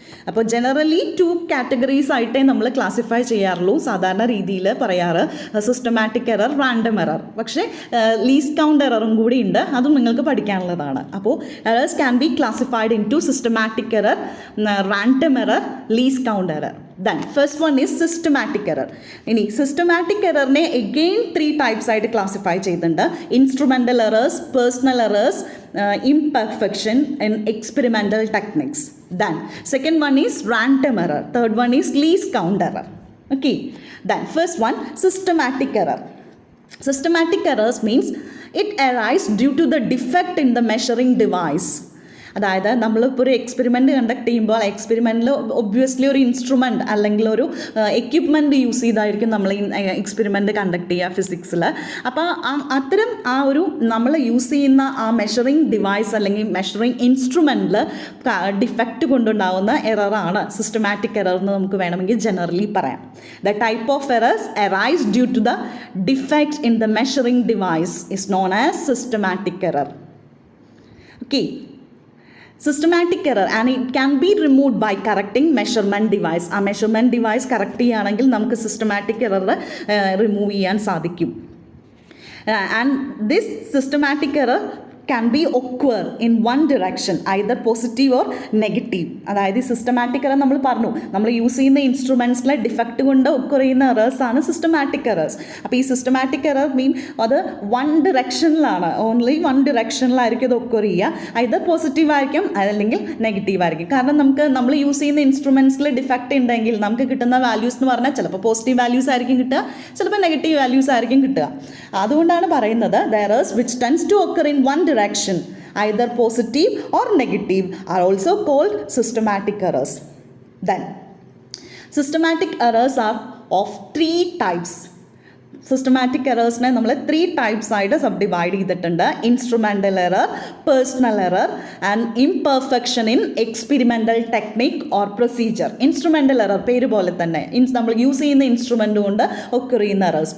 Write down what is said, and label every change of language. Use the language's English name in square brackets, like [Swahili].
[Malayalam] അപ്പോൾ generally 2 categories ആയിട്ടേ നമ്മൾ ക്ലാസിഫൈ ചെയ്യാറുള്ളൂ സാധാരണ രീതിയിൽ പറയാറ്, സിസ്റ്റമാറ്റിക് എറർ, റാൻഡം എറർ. പക്ഷേ ലീസ്റ്റ് കൗണ്ട് എററും കൂടി ഉണ്ട്, അതും നിങ്ങൾക്ക് പഠിക്കാനുള്ളതാണ്. [English] അപ്പോൾ errors can be classified in to systematic error, random error, least count error. Then first one is systematic error. [Malayalam] ഇനി സിസ്റ്റമാറ്റിക് എററിനെ അഗെയിൻ 3 ടൈപ്സ് ആയിട്ട് ക്ലാസിഫൈ ചെയ്തിട്ടുണ്ട്. [English] Instrumental errors, personal errors, imperfection and experimental techniques. Then second one is random error, third one is least count error. Okay, then first one, systematic error. Systematic errors means it arises due to the defect in the measuring device. [Malayalam] അതായത് നമ്മളിപ്പോൾ ഒരു experiment conduct ചെയ്യുമ്പോൾ ആ എക്സ്പെരിമെൻറ്റിൽ obviously ഒരു instrument അല്ലെങ്കിൽ ഒരു equipment use ചെയ്തായിരിക്കും നമ്മൾ ഈ എക്സ്പെരിമെൻറ്റ് കണ്ടക്ട് ചെയ്യുക ഫിസിക്സിൽ. അപ്പോൾ അത്തരം ആ ഒരു നമ്മൾ യൂസ് ചെയ്യുന്ന ആ മെഷറിംഗ് ഡിവൈസ് അല്ലെങ്കിൽ മെഷറിംഗ് ഇൻസ്ട്രുമെൻറ്റിൽ ഡിഫക്റ്റ് കൊണ്ടുണ്ടാകുന്ന എററാണ് സിസ്റ്റമാറ്റിക് എറർ എന്ന് നമുക്ക് വേണമെങ്കിൽ ജനറലി പറയാം. [English] The type of errors arise due to the defect in the measuring device is known as systematic error. Okay, systematic error and it can be removed by correcting measurement device. [Malayalam] ആ measurement device correct ചെയ്യുകയാണെങ്കിൽ നമുക്ക് systematic error remove ചെയ്യാൻ സാധിക്കും. [English] And this systematic error can be occur in one direction, either positive or negative. [Malayalam] അതായത് systematic error നമ്മൾ പറഞ്ഞു, നമ്മൾ use ചെയ്യുന്ന ഇൻസ്ട്രുമെൻറ്റ്സിലെ ഡിഫക്റ്റ് കൊണ്ട് ഒക്കർ ചെയ്യുന്ന എറേഴ്സ് ആണ് സിസ്റ്റമാറ്റിക് എറേഴ്സ്. അപ്പോൾ ഈ സിസ്റ്റമാറ്റിക് എറർ മീൻ അത് വൺ ഡിറക്ഷനിലാണ്, ഓൺലി വൺ ഡിറക്ഷനിലായിരിക്കും ഇത് ഒക്കർ ചെയ്യുക. either പോസിറ്റീവ് ആയിരിക്കും അല്ലെങ്കിൽ നെഗറ്റീവ് ആയിരിക്കും. കാരണം നമുക്ക് നമ്മൾ യൂസ് ചെയ്യുന്ന ഇൻസ്ട്രുമെൻറ്റ്സിൽ ഡിഫക്റ്റ് ഉണ്ടെങ്കിൽ നമുക്ക് കിട്ടുന്ന വാല്യൂസ് എന്ന് പറഞ്ഞാൽ ചിലപ്പോൾ പോസിറ്റീവ് വാല്യൂസ് ആയിരിക്കും കിട്ടുക, ചിലപ്പോൾ നെഗറ്റീവ് വാല്യൂസ് ആയിരിക്കും കിട്ടുക. അതുകൊണ്ടാണ് പറയുന്നത് [English] the errors which tends to occur in one direction, either positive or negative, are also called systematic errors. Then systematic errors are of 3 types. [Malayalam] Systematic എറേഴ്സിനെ നമ്മൾ 3 ടൈപ്സ് ആയിട്ട് സബ് ഡിവൈഡ് ചെയ്തിട്ടുണ്ട്. [English] Instrumental error, personal error and imperfection in experimental technique or procedure. [Malayalam] Instrumental error പേര് പോലെ തന്നെ നമ്മൾ use ചെയ്യുന്ന instrument കൊണ്ട് occur ചെയ്യുന്ന എറേഴ്സ്.